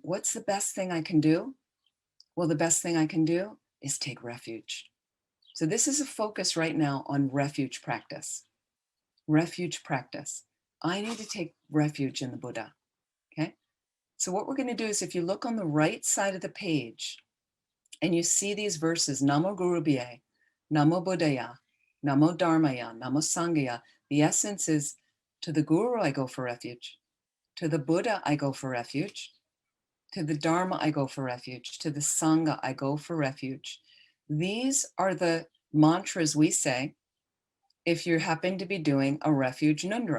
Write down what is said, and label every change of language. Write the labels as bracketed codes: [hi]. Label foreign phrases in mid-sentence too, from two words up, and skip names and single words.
[en] What's the best thing I can do? Well, the best thing I can do is take refuge. So this is a focus right now on refuge practice. Refuge practice. I need to take refuge in the Buddha, okay? So what we're going to do is if you look on the right side of the page and you see these verses, [sa] Namo Guru Bhye, Namo Buddhaya, Namo Dharmaya, Namo Sanghaya, [en] the essence is to the Guru I go for refuge, to the Buddha I go for refuge, to the Dharma I go for refuge, to the Sangha I go for refuge. These are the mantras we say if you happen to be doing a refuge nundro.